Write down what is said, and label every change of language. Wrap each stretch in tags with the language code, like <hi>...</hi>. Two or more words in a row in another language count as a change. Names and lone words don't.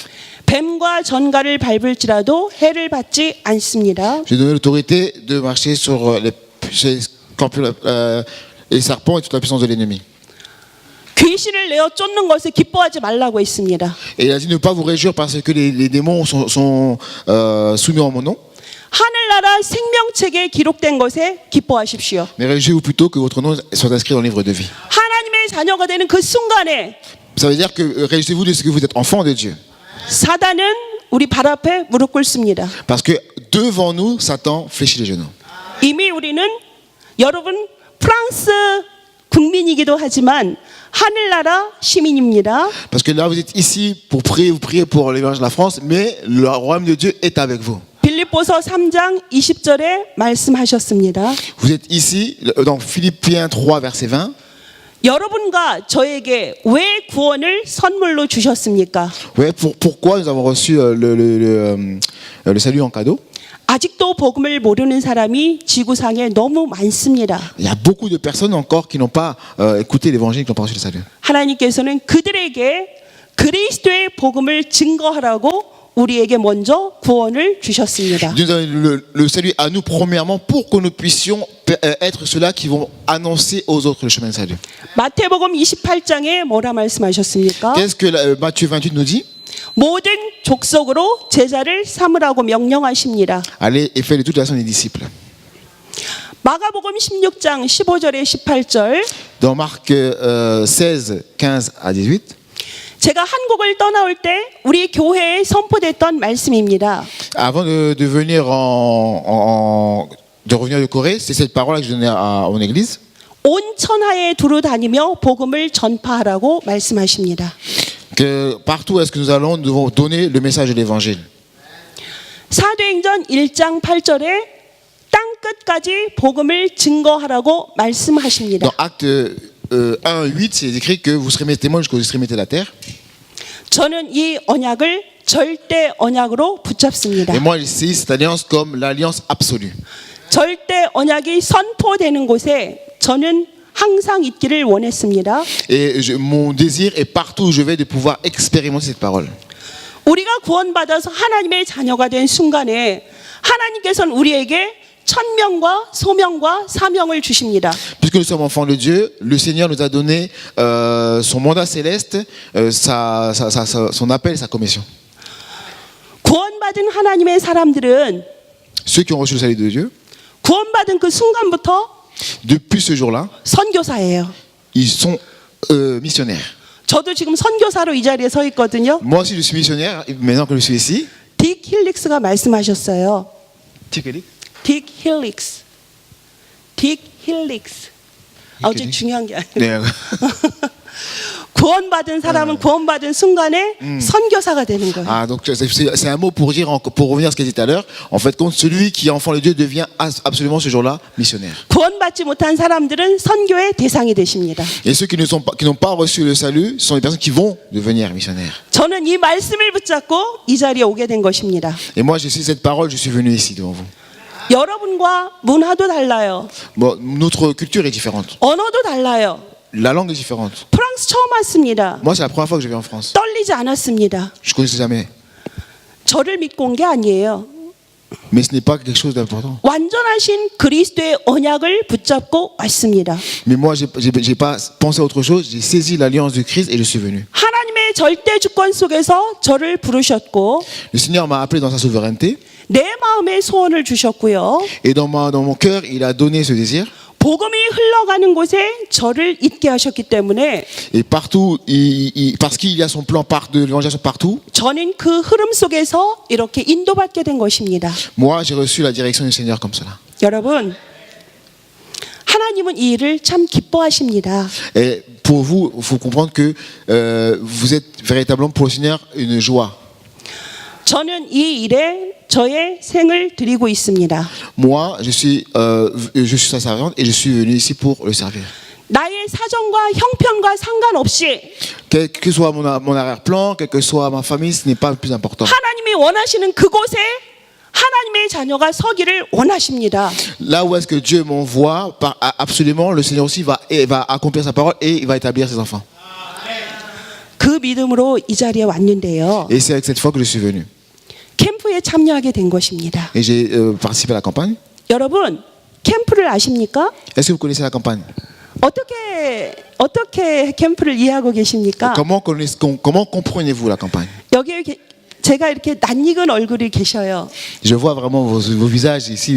<ko>뱀과 전갈을 밟을지라도 해를 받지 않습니다.</ko> <fr>J'ai donné l'autorité de marcher sur les serpents et toute la puissance de l'ennemi.</fr> <ko>귀신을 내어 쫓는 것에 기뻐하지 말라고 했습니다.</ko> <fr>Et il a dit ne pas vous réjouir parce que les démons sont soumis en mon nom.</fr> <ko>하늘나라 생명책에 기록된 것에 기뻐하십시오.</ko> <fr>Mais réjouissez-vous plutôt que votre nom soit inscrit dans le livre de vie.</fr> <ko>하나님의 자녀가 되는 그 순간에</ko> <fr>Ça veut dire que réjouissez-vous de ce que vous êtes enfant de Dieu.</fr> <ko>사단은 우리 발 앞에 무릎 꿇습니다.</ko> <fr>Parce que devant nous, Satan fléchit les genoux.</fr> <ko>이미 우리는 여러분 프랑스 국민이기도 하지만 하늘나라 시민입니다.</ko> <fr>Parce que là, vous êtes ici pour prier, vous priez pour l'évangile de la France, mais le royaume de Dieu est avec vous.</fr> <ko>빌립보서 3장 20절에 말씀하셨습니다.</ko> <fr>Vous êtes ici, dans Philippiens 3, verset 20.</fr> <ko>여러분과 저에게 왜 구원을 선물로 주셨습니까?</ko> <fr>Ouais, pourquoi nous avons reçu le salut en cadeau?</fr> <ko>아직도 복음을 모르는 사람이 지구상에 너무 많습니다.</ko> <fr>Il y a beaucoup de personnes encore qui n'ont pas écouté l'évangile, qui n'ont pas reçu le salut.</fr> <ko>하나님께서는 그들에게 그리스도의 복음을 증거하라고 우리에게 먼저 구원을 주셨습니다.</ko> <fr>Dieu nous a donné le salut à nous premièrement pour que nous puissions être ceux-là qui vont annoncer aux autres le chemin de salut.</fr> <ko>마태복음 28장에 뭐라 말씀하셨습니까?</ko> <fr>Qu'est-ce que Matthieu 28 nous dit?</fr> <ko>모든 족속으로 제자를 삼으라고 명령하십니다.</ko> <fr>Allez et faites de toute la nation des disciples.</fr> <ko>마가복음 16장 15절에 18절</ko> <fr>Dans Marc 16, 15 à 18.</fr> <ko>제가 한국을 떠나올 때 우리 교회에 선포됐던 말씀입니다.</ko> <fr>Avant de venir de revenir de Corée, c'est cette parole que je donnais à mon église.</fr> <ko>온 천하에 두루 다니며 복음을 전파하라고 말씀하십니다.</ko> <fr>Que partout où est-ce que nous allons, nous devons donner le message de l'évangile.</fr> <ko>사도행전 1장 8절에 땅 끝까지 복음을 증거하라고 말씀하십니다.</ko> <fr>Dans Acte 1, 8, c'est écrit que vous serez mes témoins jusqu'aux extrémités de la terre.</fr> <ko>저는 이 언약을 절대 언약으로 붙잡습니다.</ko> <fr>Et moi, je saisis cette alliance comme l'alliance absolue.</fr> <ko>절대 언약이 선포되는 곳에 저는 항상 있기를 원했습니다.</ko> <fr>Et mon désir est partout où je vais de pouvoir expérimenter cette parole.</fr> <ko>우리가 구원받아서 하나님의 자녀가 된 순간에 하나님께서는 우리에게 천명과 소명과 사명을 주십니다.</ko> <fr>Puisque nous sommes enfants de Dieu, le Seigneur nous a donné son mandat céleste, son appel et sa commission.</fr> <ko>구원받은 하나님의 사람들은</ko> <fr>Ceux qui ont reçu le salut de Dieu,</fr> <ko>구원받은 그 순간부터</ko> <fr>depuis ce jour-là,</fr> <ko>선교사예요.</ko> <fr>ils sont missionnaires.</fr> <ko>저도 지금 선교사로 이 자리에 서 있거든요.</ko> <fr>Moi aussi, je suis missionnaire, maintenant que je suis ici.</fr> <ko>딕 힐릭스가 말씀하셨어요. 딕 힐릭스. 딕 힐릭스. 아주 중요한 게 아니에요. 네. 구원받은 사람은 구원받은 순간에 선교사가 되는 거예요.</ko> <fr>Ah, donc c'est un mot pour dire, pour revenir à ce qu'il dit tout à l'heure, en fait, compte celui qui est enfant de Dieu devient absolument ce jour-là missionnaire.</fr> <ko>구원받지 못한 사람들은 선교의 대상이 되십니다.</ko> <fr>Et ceux qui n'ont pas reçu le salut sont les personnes qui vont devenir missionnaires.</fr> <ko>저는 이 말씀을 붙잡고 이 자리에 오게 된 것입니다.</ko> <fr>Et moi, j'ai su cette parole, je suis venu ici devant vous.</fr> <ko>여러분과 문화도 달라요.</ko> <fr>Bon, notre culture est différente.</fr> <ko>언어도 달라요.</ko> <fr>La langue est différente.</fr> <ko>프랑스 처음 왔습니다.</ko> <fr>Moi, c'est la première fois que je viens en France.</fr> <ko>떨리지 않았습니다.</ko> <fr>Je ne connaissais jamais.</fr> <ko>저를 믿고 온 게 아니에요.</ko> <fr>Mais ce n'est pas quelque chose d'important.</fr> <ko>완전하신 그리스도의 언약을 붙잡고 왔습니다.</ko> <fr>Mais moi, j'ai pas pensé à autre chose. J'ai saisi l'alliance du Christ et je suis venu.</fr> <ko>하나님의 절대 주권 속에서 저를 부르셨고</ko> <fr>Le Seigneur m'a appelé dans sa souveraineté.</fr> <ko>내 마음에 소원을 주셨고요.</ko> <fr>Et dans mon cœur, il a donné ce désir.</fr> <ko>복음이 흘러가는 곳에 저를 있게 하셨기 때문에</ko> <fr>Et partout, parce qu'il y a son plan de l'évangélisation partout,</fr> <ko>저는 그 흐름 속에서 이렇게 인도받게 된 것입니다.</ko> <fr>moi, j'ai reçu la direction du Seigneur comme cela.</fr> <ko>여러분, 하나님은 이 일을 참 기뻐하십니다.</ko> <fr>Et pour vous, il faut comprendre que vous êtes véritablement pour le Seigneur une joie.</fr> <ko>저는 이 일에 저의 생을 드리고 있습니다.</ko> <fr>Moi, je suis sa servante et je suis venu ici pour le servir.</fr> <ko>나의 사정과 형편과 상관없이</ko> <fr>Quel que soit mon arrière-plan, quelle que soit ma famille, ce n'est pas le plus important.</fr> <ko>하나님이 원하시는 그곳에 하나님의 자녀가 서기를 원하십니다.</ko> <fr>Là où est-ce que Dieu m'envoie, absolument, le Seigneur aussi va accomplir sa parole et il va établir ses enfants.</fr> <ko>그 믿음으로 이 자리에 왔는데요.</ko> <fr>Et c'est avec cette foi que je suis venu.</fr> <ko>캠프에 참여하게 된 것입니다.</ko> <fr>Et j'ai participé à la campagne.</fr> <ko>여러분, 캠프를 아십니까?</ko> <fr>Est-ce que vous connaissez la campagne?</fr> <ko>어떻게 캠프를 이해하고 계십니까?</ko> <fr>Comment comprenez-vous la campagne?</fr> <ko>여기에 제가 이렇게 낯익은 얼굴이 계셔요.</ko> <fr>Je vois vraiment vos visages ici.</fr>